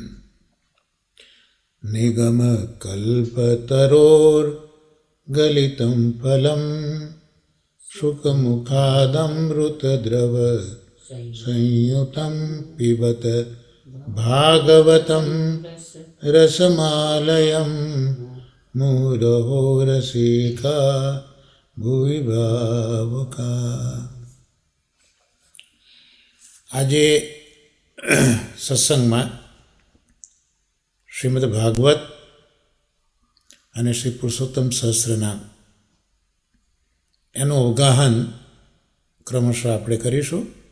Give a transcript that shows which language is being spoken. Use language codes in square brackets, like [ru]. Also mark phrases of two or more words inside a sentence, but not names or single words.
[sa] निगमकल्पतरोर्गलितं फलं शुकमुखादमृतद्रव संयुतं पिबत भागवतं रसमालयं मुहुरहो रसिका भुवि भावुका. [gu] આજે સત્સંગમાં શ્રીમદ ભાગવત અને શ્રી પુરુષોત્તમ સહસ્રનામ એનું અવગાહન ક્રમશઃ આપણે કરીશું.